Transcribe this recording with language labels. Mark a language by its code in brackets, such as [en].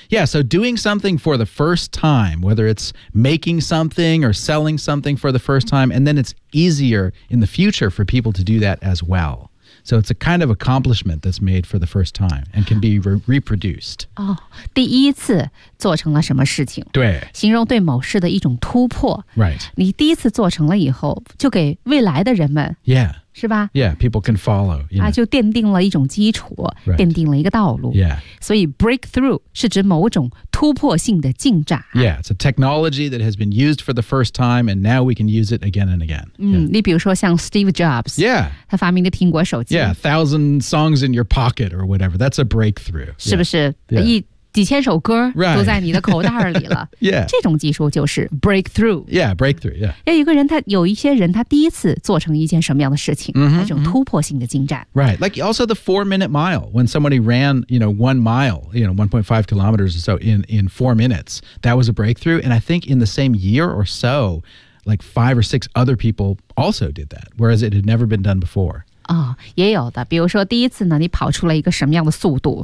[en] Yeah, so doing something for the first time, whether it's making something or selling something for the first time, and then it's easier in the future for people to do that as well. So it's a kind of accomplishment that's made for the first time and can be reproduced. [zh] 哦，第一次做成了什么事情？对，形容对某事的一种突破。 [en] Right. [zh] 你第一次做成了以后，就给未来的人们。 [en] Yeah. [zh] 是吧 [en] ？Yeah, people can follow. You know. [zh] 啊，就奠定了一种基础， [en] right. [zh] 奠定了一个道路。 [en] Yeah. [zh] 所以 breakthrough 是指某种突破性的进展。 [en] Yeah, it's a technology that has been used for the first time, and now we can use it again and again.、 [zh] Yeah. 你比如说像 Steve Jobs。 [en] Yeah. [zh] 他发明的苹果手机。 [en] Yeah, 1,000 songs in your pocket or whatever. That's a breakthrough. [zh] 是不是？ [en] Yeah. [zh] 一几千首歌都在你的口袋里了。 [en] Yeah. [zh] 这种技术就是 breakthrough. [en] Yeah, breakthrough, yeah. [zh] 有一个人他有一些人他第一次做成一件什么样的事情、 [en] mm-hmm. [zh] 他这种突破性的进展。 [en] Right, like also the 4-minute mile. When somebody ran, you know, 1 mile, you know, 1.5 kilometers or so in 4 minutes, that was a breakthrough. And I think in the same year or so, like 5 or 6 other people also did that, whereas it had never been done before. [zh] 哦、也有的比如说第一次呢你跑出了一个什么样的速度